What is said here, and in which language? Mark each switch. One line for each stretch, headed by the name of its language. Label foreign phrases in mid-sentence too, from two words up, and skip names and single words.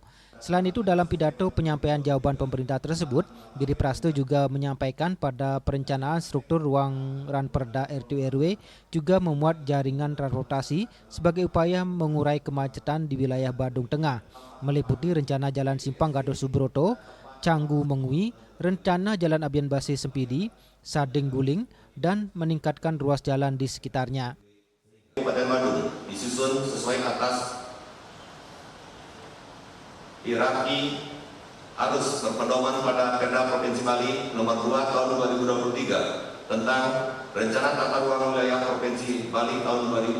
Indonesian: Selain itu, dalam pidato penyampaian jawaban pemerintah tersebut, Giri Praste juga menyampaikan pada perencanaan struktur ruang Ranperda RT/RW juga memuat jaringan transportasi sebagai upaya mengurai kemacetan di wilayah Badung Tengah, meliputi rencana Jalan Simpang Gatot Subroto, Canggu Mengwi, rencana Jalan Abian Base Sempidi, Sading Guling, dan meningkatkan ruas jalan di sekitarnya. Kabupaten Badung disusun sesuai atas hierarki harus berpedoman pada Perda Provinsi Bali nomor 2 tahun 2023 tentang Rencana Tata Ruang Wilayah Provinsi Bali tahun